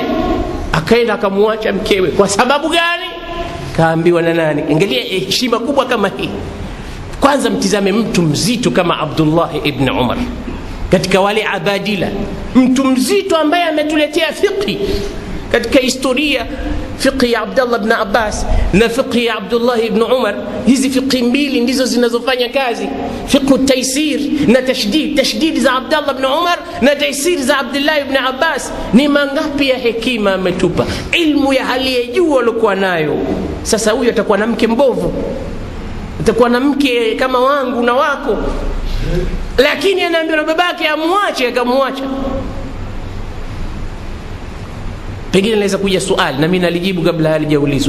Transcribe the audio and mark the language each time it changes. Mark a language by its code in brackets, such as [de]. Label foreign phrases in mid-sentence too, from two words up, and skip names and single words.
[sw] Akaenda akamwacha mkewe. Kwa sababu gani? Kaambiwa na nani? Angalia heshima kubwa kama hii. Kwanza mtizame mtu mzito kama Abdullah ibn Umar, katika wale abadila, mtu mzito ambaye ametuletea fiqh katika historia. Fiqh ya Abdullah ibn Abbas na fiqh ya Abdullah ibn Umar, hizi fiqh mbili ndizo zinazofanya kazi. Fiqh taysir na tashdid za Abdullah ibn Umar na taysir za Abdullah ibn Abbas. Ni mangapi ya hekima ametupa, ilmu ya hali ya juu alikuwa nayo. Sasa huyu atakuwa na mke mbovu, atakuwa na mke kama wangu na wako, lakini anaambiwa na babake amwache, akamwacha. Pengine naweza kuja swali na mimi nalijibu kabla halijaulizwa.